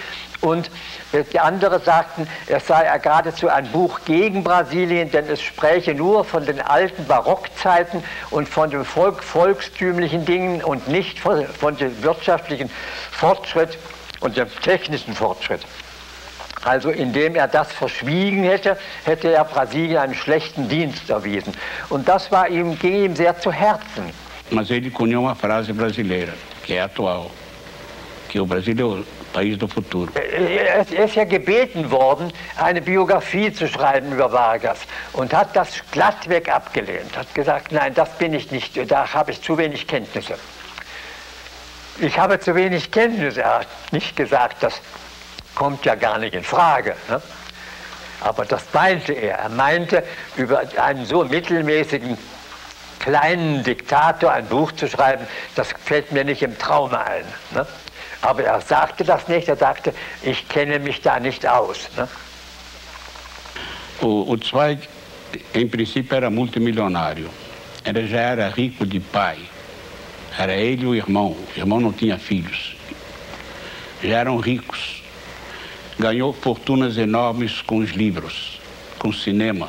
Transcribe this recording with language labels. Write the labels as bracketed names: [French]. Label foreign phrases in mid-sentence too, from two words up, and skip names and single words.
[German] Und die anderen sagten, es sei geradezu ein Buch gegen Brasilien, denn es spräche nur von den alten Barockzeiten und von den volkstümlichen Dingen und nicht von dem wirtschaftlichen Fortschritt und dem technischen Fortschritt. Also indem er das verschwiegen hätte, hätte er Brasilien einen schlechten Dienst erwiesen. Und das ging ihm sehr zu Herzen. [Portuguese] Mas ele cunhou uma frase brasileira, que é atual, que o Brasil é o país do futuro. [German] Er ist ja gebeten worden, eine Biografie zu schreiben über Vargas und hat das glattweg abgelehnt, hat gesagt, nein, das bin ich nicht, da habe ich zu wenig Kenntnisse. Ich habe zu wenig Kenntnisse, er hat nicht gesagt, das kommt ja gar nicht in Frage. Ne? Aber das meinte er. Er meinte, über einen so mittelmäßigen kleinen Diktator ein Buch zu schreiben, das fällt mir nicht im Traume ein. Ne? Aber er sagte das nicht, er sagte, ich kenne mich da nicht aus. Ne? [Portuguese] O Zweig, em princípio, era multimilionário. Ele já era rico de pai. Era ele e o irmão. O irmão não tinha filhos. Já eram ricos. Ganhou fortunas enormes com os livros, com o cinema.